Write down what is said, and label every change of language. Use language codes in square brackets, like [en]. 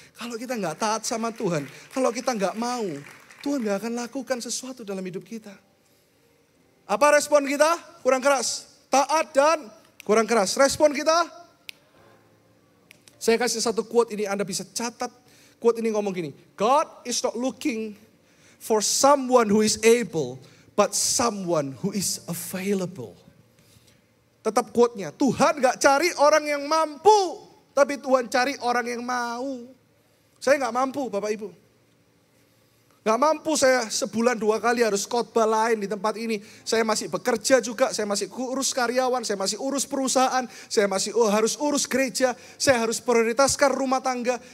[id] Kalau kita nggak taat sama Tuhan, kalau kita nggak mau, Tuhan nggak akan lakukan sesuatu dalam hidup kita. Apa respon kita? Kurang keras. Taat dan kurang keras. Respon kita? Saya kasih satu quote ini, Anda bisa catat. Quote ini ngomong gini, [en] God is not looking for someone who is able, but someone who is available. [id] Tetap quote-nya, Tuhan gak cari orang yang mampu, tapi Tuhan cari orang yang mau. Saya gak mampu Bapak Ibu. Gak mampu saya sebulan 2 kali harus khotbah lain di tempat ini. Saya masih bekerja juga, saya masih urus karyawan, saya masih urus perusahaan, saya masih harus urus gereja, saya harus prioritaskan rumah tangga.